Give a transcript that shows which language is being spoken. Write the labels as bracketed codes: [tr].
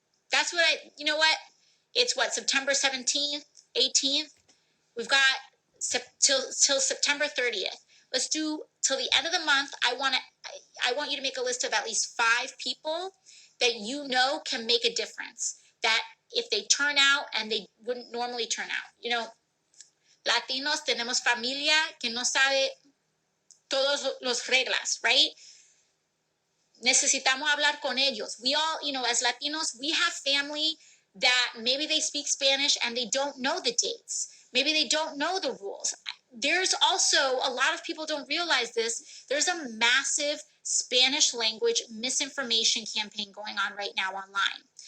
[en] That's what you know what? It's what, September 17th, 18th? We've got till September 30th. Let's do till the end of the month. I want you to make a list of at least 5 people that you know can make a difference. That if they turn out and they wouldn't normally turn out. You know, [es] Latinos tenemos familia que no sabe todos los reglas, [en] right? [es] Necesitamos hablar con ellos. [en] We all, as Latinos, we have family that maybe they speak Spanish and they don't know the dates. Maybe they don't know the rules. There's also, a lot of people don't realize this, there's a massive Spanish language misinformation campaign going on right now online.